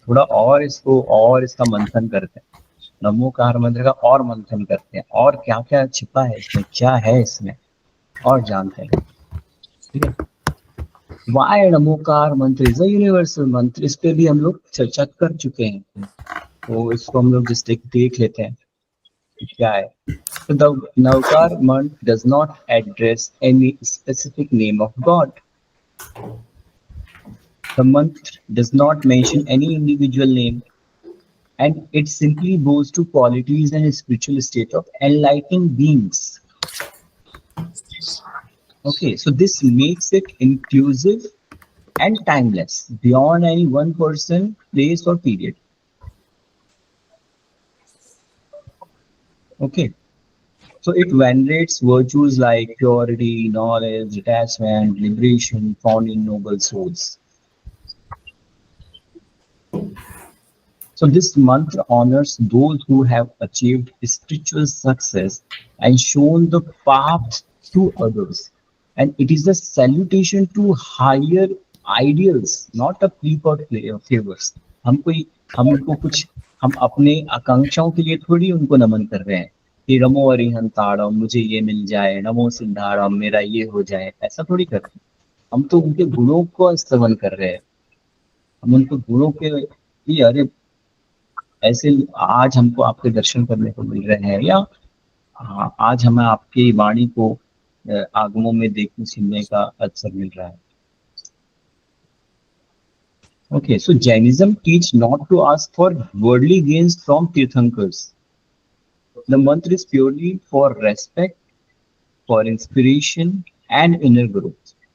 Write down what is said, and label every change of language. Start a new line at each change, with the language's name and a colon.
Hindi: थोड़ा और इसका मंथन करते हैं. नमोकार मंत्र का और मंथन करते हैं, और क्या क्या छिपा है इसमें, क्या है इसमें, और जानते हैं. ठीक है.
English: why Namokar mantra is a universal mantra,
Hindi: इस पे भी हम लोग चर्चा कर चुके हैं, तो इसको हम लोग जस्ट देख लेते हैं क्या है.
English: So the Navkar mantra does not address any specific name of God. The mantra does not mention any individual name, and it simply goes to qualities and spiritual state of enlightened beings. Okay, so this makes it inclusive and timeless, beyond any one person, place, or period. Okay. So it venerates virtues like purity, knowledge, detachment, liberation found in noble souls. So this mantra honors those who have achieved spiritual success and shown the path to others. And it is a salutation to higher ideals, not a plea for favors.
Hindi: हम अपने आकांक्षाओं के लिए थोड़ी उनको नमन कर रहे हैं कि नमो अरिहंताड़म, मुझे ये मिल जाए, नमो सिद्धारम, मेरा ये हो जाए, ऐसा थोड़ी कर रहे हैं. हम तो उनके गुणों को स्तवन कर रहे हैं. हम उनको गुणों के अरे ऐसे आज हमको आपके दर्शन करने को मिल रहे हैं, या आज हमें आपकी वाणी को आगमों में देखने सुनने का अवसर मिल रहा है.
English: Okay, so Jainism teach not to ask for worldly gains from Tirthankars. The mantra is purely for respect, for inspiration, and inner growth.